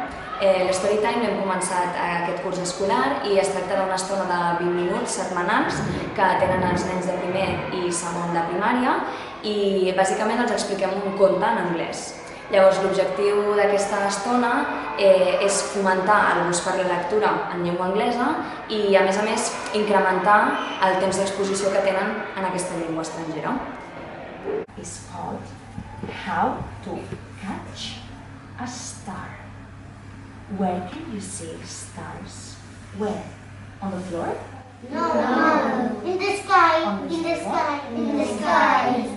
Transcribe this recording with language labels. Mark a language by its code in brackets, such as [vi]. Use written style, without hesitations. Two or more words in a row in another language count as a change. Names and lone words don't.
[ca] L'Storytime l'hem començat aquest curs escolar i es tracta d'una estona de 20 minuts setmanals que tenen els nens de primer i segon de primària i bàsicament els expliquem un conte en anglès. Llavors, l'objectiu d'aquesta estona és fomentar el gust per la lectura en llengua anglesa i, a més, incrementar el temps d'exposició que tenen en aquesta llengua estrangera. [en] It's called How to Catch a Star. Where can you see stars? Where? On the floor? No. In the sky. On the In the sky. sky. In the sky.